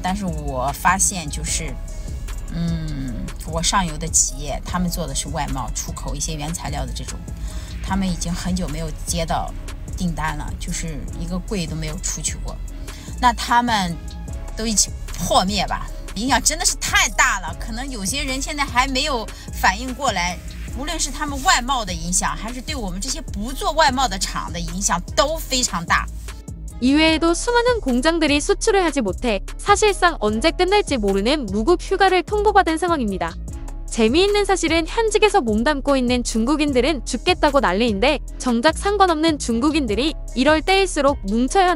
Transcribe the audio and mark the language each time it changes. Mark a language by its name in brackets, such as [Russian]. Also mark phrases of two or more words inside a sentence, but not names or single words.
[Chinese] 但是我发现就是，我上游的企业他们做的是外贸，出口一些原材料的这种，他们已经很久没有接到订单了，就是一个柜都没有出去过。那他们都一起破灭吧。影响真的是太大了，可能有些人现在还没有反应过来。无论是他们外贸的影响，还是对我们这些不做外贸的厂的影响，都非常大。 [Korean] 이외에도 수많은 공장들이 수출을 하지 못해 사실상 언제 끝날지 모르는 무급 휴가를 통보받은 상황입니다. 재미있는 사실은 현직에서 몸담고 있는 중국인들은 죽겠다고 난리인데 정작 상관없는 중국인들이 이럴 때일수록 뭉쳐야 한다.